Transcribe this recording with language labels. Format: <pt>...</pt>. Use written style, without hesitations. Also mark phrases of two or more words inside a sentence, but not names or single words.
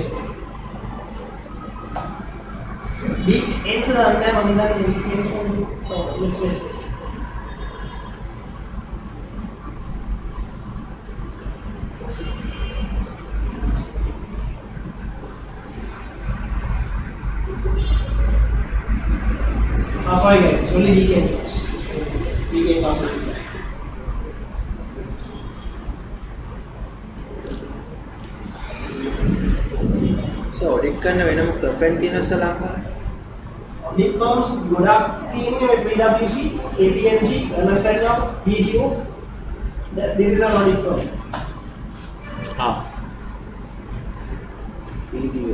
<en>Week ends the time on the week ends on the sorry guys, it's only weekend. Weekend after weekend. So audit</en> <si>කරන වෙනම ප්‍රොෆයිල් තියෙනවා සර් ලංකාවේ.</si> <en>Audit firms</en> <si>ගොඩක් තියෙන්නේ PwC, KPMG, Ernst & Young, BDO.</si> <en>This is an audit firm. Ah. Video.</en>